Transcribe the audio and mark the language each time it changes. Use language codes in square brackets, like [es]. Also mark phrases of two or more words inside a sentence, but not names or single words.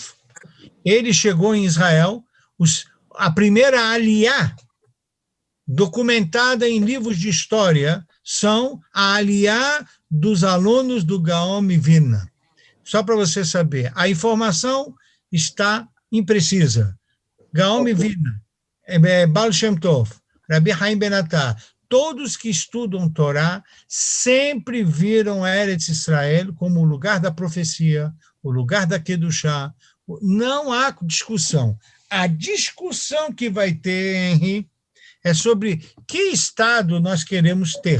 [pt] Ele chegou em Israel, a primeira aliyá documentada em livros de história são a aliyá dos alunos do Gaon Vilna. Só para você saber, a informação está imprecisa. Gaon Vilna, Baal Shem Tov, Rabi Haim Ben Attar, todos que estudam Torá sempre viram Eretz Israel como o lugar da profecia, o lugar da Kedushá. Não há discussão. A discussão que vai ter, Henri, é sobre que Estado nós queremos ter.